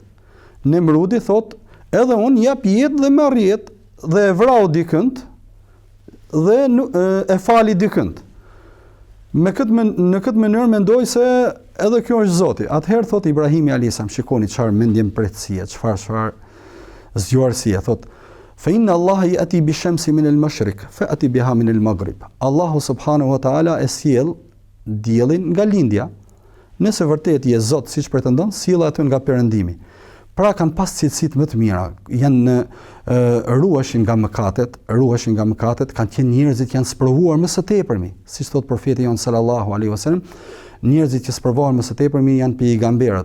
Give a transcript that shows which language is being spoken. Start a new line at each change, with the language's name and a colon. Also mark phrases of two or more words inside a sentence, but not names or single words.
Albanian: Nemrudi thot, edhe unë jap jetë dhe merr jetë, dhe e vrau dikënd dhe e fali dikënd. Në këtë mënyrë mendoj se edhe kjo është Zoti. Atëherë thot Ibrahimi
Arabic: عليه السلام,
Albanian: shikoni çfarë mendje mprejtësie, çfarë zgjuarësie, thot
Arabic: فإن الله يأتي بالشمس من المشرق فأت بها من المغرب.
Albanian: Allahu
Arabic: سبحانه وتعالى
Albanian: e sjell diellin nga lindja. Nëse vërtet je Zot siç pretendon, sjell atë nga perëndimi. Pra kanë pas cilësitë më të mira, janë ruheshin nga mëkatet, kanë qenë njerëzit janë sprovuar më së tepërmi, siç thot profeti jon
Arabic: صلى الله عليه وسلم,
Albanian: njerëzit që sprovohen më së tepërmi janë pejgamberët.